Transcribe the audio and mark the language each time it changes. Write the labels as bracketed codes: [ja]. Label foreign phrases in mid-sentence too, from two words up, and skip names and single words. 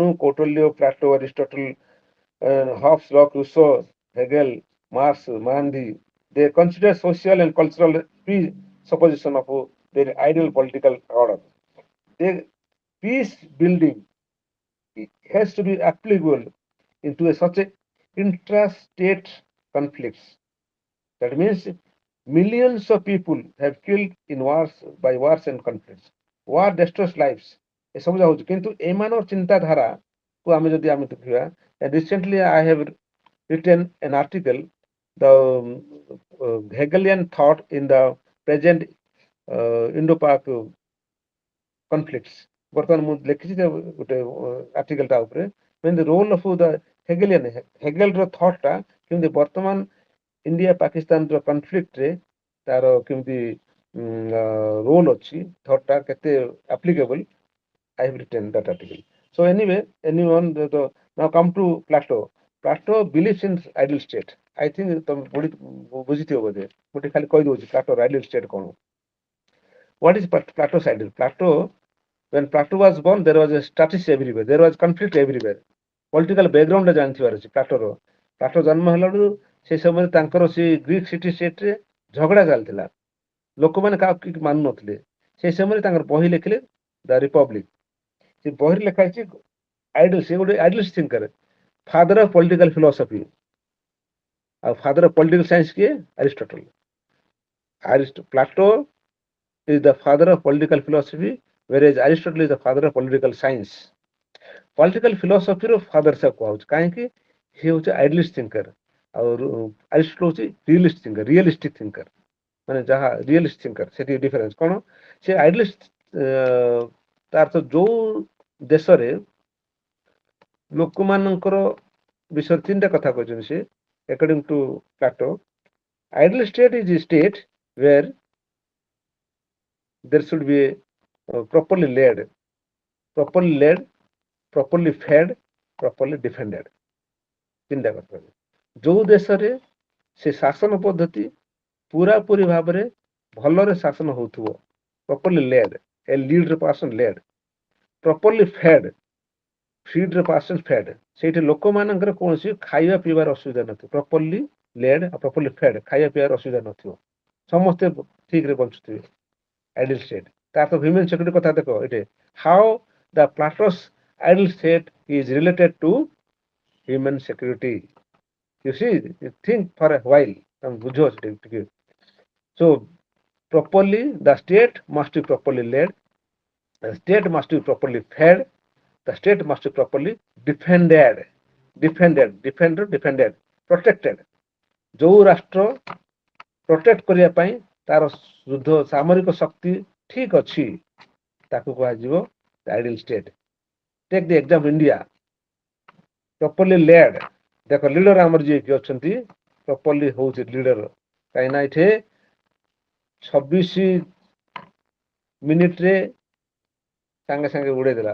[en] Kautilya Plato Aristotle Hobbes Locke Rousseau Hegel Marx Gandhi they consider social and cultural presupposition of their ideal political order their peace building has to be applicable into such a intrastate conflicts that means millions of people have killed in wars by wars and conflicts. War destroys lives. [or] ଏସବୁ ଯାଉଛି କିନ୍ତୁ ଏମାନଙ୍କର ଚିନ୍ତାଧାରାକୁ ଆମେ ଦେଖିବା, [en] recently I have written an article, the Hegelian thought in the present Indo-Pak conflicts. [or] ବର୍ତ୍ତମାନ ମୁଁ ଲେଖିଛି ଗୋଟେ ଆର୍ଟିକଲଟା ଉପରେ, [en] the role of the [or] Hegelର thought ଟା କେମିତି ବର୍ତ୍ତମାନ ଇଣ୍ଡିଆ ପାକିସ୍ତାନର କନଫ୍ଲିକ୍ଟରେ ତାର କେମିତି ରୋଲ ଅଛି, thought ଟା କେତେ applicable. [en] I have written that article. So anyway, now come to Plato. Plato believes in ideal state. I think [or] ତମେ ବୁଝିଥିବ ବୋଧେ, ମୁଁ ଟିକେ ଖାଲି କହିଦଉଛି Platoର [en] ideal state [or] କଣ. [en] What is Plato's ideal? When Plato was born, there was a status everywhere. There was conflict everywhere. Political background [or] ଜାଣିଥିବାର ଅଛି ପ୍ଲାଟୋ ଜନ୍ମ ହେଲାରୁ ସେ ସମୟରେ ତାଙ୍କର ସେ ଗ୍ରୀକ ସିଟି ଷ୍ଟେଟରେ ଝଗଡ଼ା ଚାଲିଥିଲା, ଲୋକମାନେ କାହାକୁ ମାନୁନଥିଲେ। ସେ ସମୟରେ ତାଙ୍କର ବହି ଲେଖିଲେ ଦ ରିପବ୍ଲିକ। ସେ ବହିରେ ଲେଖା ହେଇଛି ଆଇଡଲ, ସେ ଗୋଟେ [en] idealist thinker, father of political philosophy. [or] ଆଉ [en] father of political science [or] କିଏ? ଆରିଷ୍ଟଟଲ। [en] Plato is the father of political philosophy, whereas Aristotle is the father of political science. Political philosophy [or] ର father ସେ କୁହାଉଛି, କାହିଁକି? he ହେଉଛି [en] idealist thinker, [or] ଆଉ ଆରିଷ୍ଟଟଲ ହେଉଛି [en] realist thinker, realistic thinker, [or] ମାନେ ଯାହା [en] realist thinker. [or] ସେଠି ଡିଫରେନ୍ସ କଣ? ସେ ଆଇଡଲିଷ୍ଟ ତାର ତ ଯୋଉ ଦେଶରେ ଲୋକମାନଙ୍କର ବିଷୟରେ ତିନିଟା କଥା କହିଛନ୍ତି ସେ, [en] according to Plato, ideal state is a state where there should be properly led, properly fed, properly defended. [or] ତିନିଟା କଥା। ଯୋଉ ଦେଶରେ ସେ ଶାସନ ପଦ୍ଧତି ପୁରାପୁରି ଭାବରେ ଭଲରେ ଶାସନ ହଉଥିବ, [en] properly led, a lead person led, properly fed, feed the person fed, [or] ସେଇଠି ଲୋକମାନଙ୍କର କୌଣସି ଖାଇବା ପିଇବାର ଅସୁବିଧା ନଥିବ, [en] properly led ଆଉ properly fed, [or] ଖାଇବା ପିଇବାର ଅସୁବିଧା ନଥିବ, ସମସ୍ତେ ଠିକରେ ବଞ୍ଚୁଥିବେ, [en] ideal state। [or] ତାର ତ [en] human security [or] କଥା ଦେଖ ଏଠି, [en] how the Plato's ideal state is related to human security. You see, you think for a while, [or] ତମେ ବୁଝ ଟିକେ। [en] So properly the state must be properly led, the state must be properly fed, the state must be properly defended, protected। [or] ଯୋଉ ରାଷ୍ଟ୍ର ପ୍ରୋଟେକ୍ଟ କରିବା ପାଇଁ ତାର ଯୁଦ୍ଧ ସାମରିକ ଶକ୍ତି ଠିକ ଅଛି, ତାକୁ କୁହାଯିବ [en] ideal state. take the example India, properly led. [or] ଦେଖ ଲିଡର ଆମର ଯିଏ କି ଅଛନ୍ତି, ପ୍ରପରଲି ହଉଛି ଲିଡର, କାହିଁକିନା ଏଠି 26 ମିନିଟରେ ସାଙ୍ଗେ ସାଙ୍ଗେ ଉଡେଇ ଦେଲା।